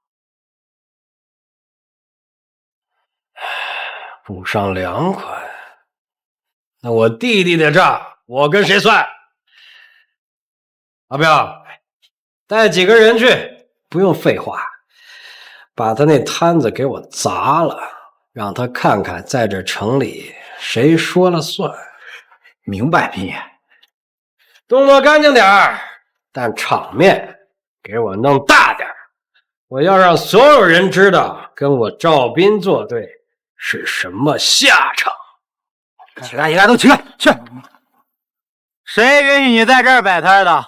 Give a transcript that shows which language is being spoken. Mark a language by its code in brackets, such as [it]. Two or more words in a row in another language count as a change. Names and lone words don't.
[zh] 補上2款，那我弟弟的賬我跟誰算？阿彪，帶幾個人去，不用廢話，把他那攤子給我砸了。讓他看看在這城裡誰說了算。明白，兵爺。動作乾淨點，但場面給我弄大點。我要讓所有人知道跟我趙斌作對是什麼下場。起來，一個都起來，去！誰允許你在這兒擺攤的？